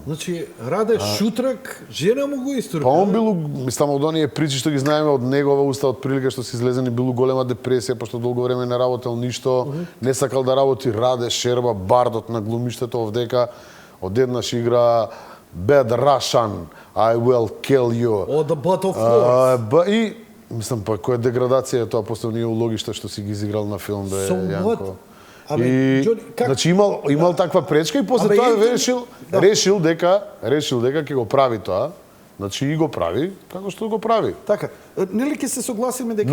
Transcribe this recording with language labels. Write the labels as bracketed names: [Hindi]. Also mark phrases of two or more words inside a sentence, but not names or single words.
[Macedonian] Значи, Раде Шутрак, жена му го истурка. Па он било, мислам, од оние причи што ги знаеме од негова уста, од прилика што се излезени, било голема депресија, пошто долго време не работел ништо, не сакал да работи, Раде Шерба, бардот на глумиштето овдека, одеднаш игра [English] Bad Russian, I will kill you. О, the butt of course. [Macedonian] И, мислам, па, која деградација е тоа, после оние улогишта што си ги изиграл на филм, бе, So Јанко. what? Абе, И, [Russian] Джони, как? [Macedonian] значи имал таква пречка и после Абе, тоа Ентони- решил дека ќе го прави тоа. Значи и го прави како што го прави. Така, нели ќе се согласиме дека